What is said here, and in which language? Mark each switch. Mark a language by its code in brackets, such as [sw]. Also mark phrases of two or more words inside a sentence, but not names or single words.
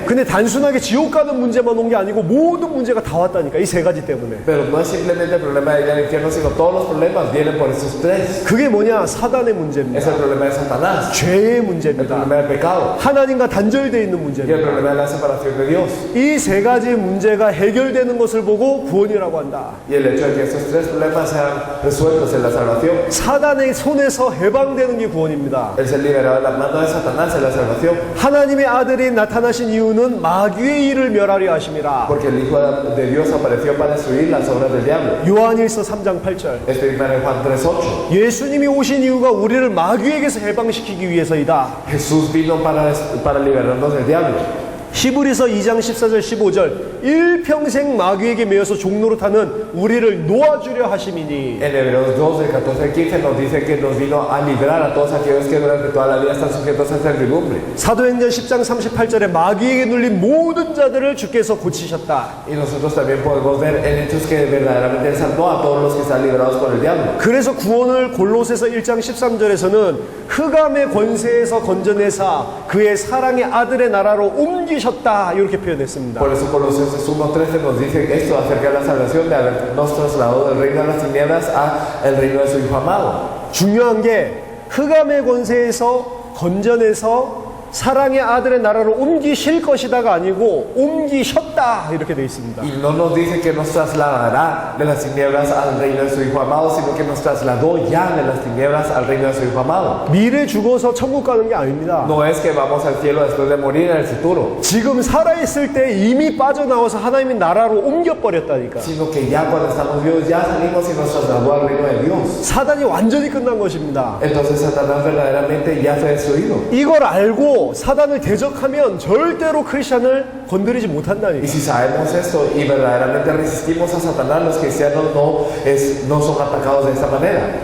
[ko] 근데 단순하게 지옥 가는 문제만 온 게 아니고 모든 문제가 다 왔다니까. 이 세 가지 때문에. [es] Pero no es simplemente el problema de ir al infierno, sino todos los problemas vienen por esos tres. [ko] 그게 뭐냐? 사단의 Es 문제입니다. [es] el problema de Satanás, [ko] 죄의 el 문제입니다. [es] problema del pecado [ko] 하나님과 단절되어 있는 [es] y el [ko] 문제입니다. [es] problema de la separación de Dios. [ko] 이 세 가지 문제가 해결되는 것을 보고 구원이라고 한다. [es] Y el hecho de que estos tres problemas sean resueltos en la salvación, [ko] 사단의 손에서 해방되는 게 구원입니다. [es] el ser liberado de la mano de Satanás en la salvación, [ko] 하나님의 아들이 나타나신 이유는 마귀의 일을 멸하려 하심이라. [es] porque el Hijo de Dios apareció para destruir las obras del diablo. [ko] 요한일서 3장 8절. [es] Esto es en Juan 3:8. [ko] 예수님이 오신 이유가 우리를 마귀에게서 해방시키기 위해서이다. [es] Jesús vino para liberarnos del diablo. [ko] 히브리서 2장 14절 15절 일평생 마귀에게 매여서 종로로 타는 우리를 놓아주려 하심이니. [es] En Hebreos 2, del 14 al 15 nos dice que nos vino a librar a todos aquellos que durante toda la vida están sujetos a servidumbre. [ko] 사도행전 10장 38절에 마귀에게 눌린 모든 자들을 주께서 고치셨다. [es] Y nosotros también podemos ver en hechos que verdaderamente Él salvó a todos los que están liberados por el diablo. [ko] 그래서 구원을 골로새서 1장 13절에서는 흑암의 권세에서 건져내사 그의 사랑의 아들의 나라로 옮기셨다 이렇게 표현했습니다. [es] Por eso Colosenses 1:13 nos dice esto acerca de la salvación, de habernos trasladado del reino de las tinieblas al reino de su Hijo amado. [ko] 중요한 게 흑암의 권세에서 건져내서 사랑의 아들의 나라로 옮기실 것이다가 아니고 옮기셨다 이렇게 되어 있습니다. [es] Y no nos dice que nos trasladará de las tinieblas al reino de su Hijo amado, sino que nos trasladó ya de las tinieblas al reino de su Hijo amado. [ko] 미래 죽어서 천국 가는 게 아닙니다. [es] No es que vamos al cielo después de morir en el futuro, [ko] 지금 살아있을 때 이미 빠져나와서 하나님의 나라로 옮겨버렸다니까. [es] sino que ya cuando estamos vivos ya salimos y nos trasladó al reino de Dios. [ko] 사단이 완전히 끝난 것입니다. [es] Entonces Satanás verdaderamente ya fue destruido. [ko] 이걸 알고 사단을 대적하면 절대로 크리스찬을 건드리지 못한다니까. [es] Y si sabemos esto y verdaderamente resistimos a Satanás, los cristianos no son atacados de esta manera.